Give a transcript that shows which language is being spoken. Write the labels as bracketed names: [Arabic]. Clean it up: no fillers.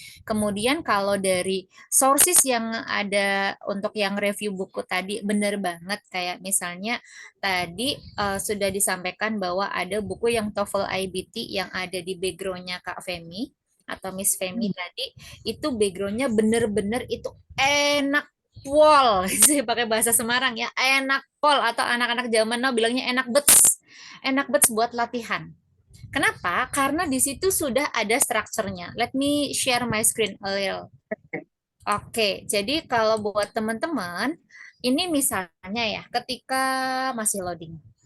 [Indonesian] Kemudian kalau dari sources yang ada untuk yang review buku tadi benar banget, kayak misalnya tadi sudah disampaikan bahwa ada buku yang TOEFL IBT yang ada di backgroundnya Kak Femi atau Miss Femi tadi, itu backgroundnya bener-bener itu enak pol, saya pakai bahasa Semarang ya, enak pol, atau anak-anak zaman now bilangnya enak bets buat latihan. Kenapa? Karena di situ sudah ada strukturnya. [English] Let me share my screen a little. [Indonesian] Oke, jadi kalau buat teman-teman, ini misalnya ya, ketika masih loading.